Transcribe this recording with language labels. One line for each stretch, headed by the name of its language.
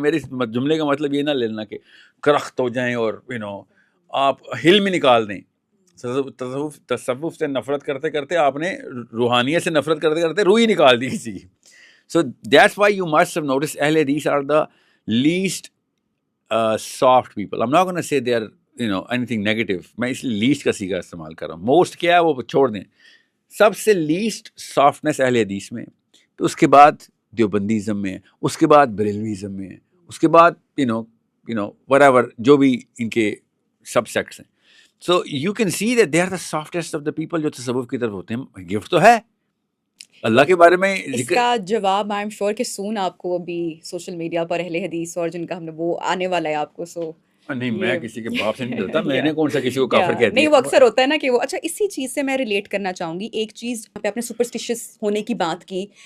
Urdu: میرے جملے کا مطلب یہ نہ لینا کہ کرخت ہو جائیں اور آپ حلم ہی نکال دیں. تصوف سے نفرت کرتے کرتے آپ نے روحانیت سے نفرت کرتے کرتے روح ہی نکال دی کسی کی.
English: So that's why you must have notice اہل حدیث are the least soft people. I'm not going to say they are anything negative.
Urdu: میں اس لیے لیسٹ کا سیگا استعمال کر رہا ہوں. موسٹ کیا ہے وہ چھوڑ دیں. سب سے لیسٹ سافٹنس اہل حدیث میں, تو اس کے بعد دیوبندیزم میں, اس کے بعد بریلویزم میں, اس کے بعد whatever جو بھی ان کے سب سیکٹس ہیں.
English: so you can see that they are the softest of the people
Urdu: جو تصوف کی طرف ہوتے ہیں. گفٹ تو ہے اللہ کے بارے میں. اس کا جواب
English: I am sure
Urdu: کہ سون آپ کو ابھی سوشل میڈیا پر اہل حدیث اور جن کا ہم نے وہ آنے والا ہے آپ کو. سو نہیں, میں کسی کے باپ سے نہیں ڈرتا. میں نے کون سا کسی کو کافر کہہ دیا. نہیں, وہ اکثر ہوتا ہے نا کہ وہ. اچھا, اسی چیز سے میں ریلیٹ کرنا چاہوں گی. ایک چیز آپ نے سپرسٹیشیس ہونے کی بات کی.